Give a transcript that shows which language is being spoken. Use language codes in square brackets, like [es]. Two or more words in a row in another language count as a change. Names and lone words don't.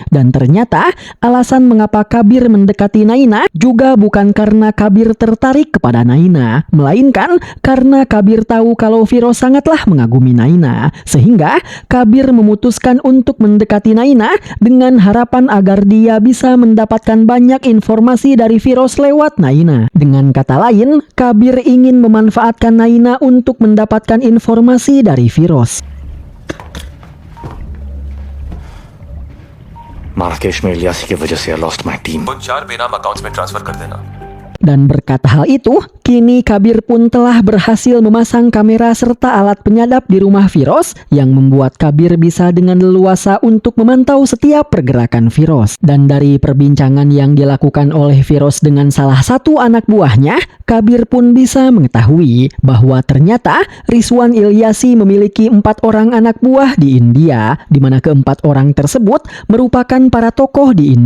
[id] Dan ternyata alasan mengapa Kabir mendekati Naina juga bukan karena Kabir tertarik kepada Naina, melainkan karena Kabir tahu kalau Firoz sangatlah mengagumi Naina. Sehingga Kabir memutuskan untuk mendekati Naina dengan harapan agar dia bisa mendapatkan banyak informasi dari Firoz lewat Naina. Dengan kata lain, Kabir ingin memanfaatkan Naina untuk mendapatkan informasi dari Firoz. [hi] मार्केश में इलियासी की वजह से [en] lost my team. [hi] उन 4 बेनाम अकाउंट्स में ट्रांसफर कर देना। [id] Dan berkat hal itu, kini Kabir pun telah berhasil memasang kamera serta alat penyadap di rumah Firoz yang membuat Kabir bisa dengan leluasa untuk memantau setiap pergerakan Firoz. Dan dari perbincangan yang dilakukan oleh Firoz dengan salah satu anak buahnya, Kabir pun bisa mengetahui bahwa ternyata Rizwan Ilyasi memiliki 4 orang anak buah di India, di mana keempat orang tersebut merupakan para tokoh di India.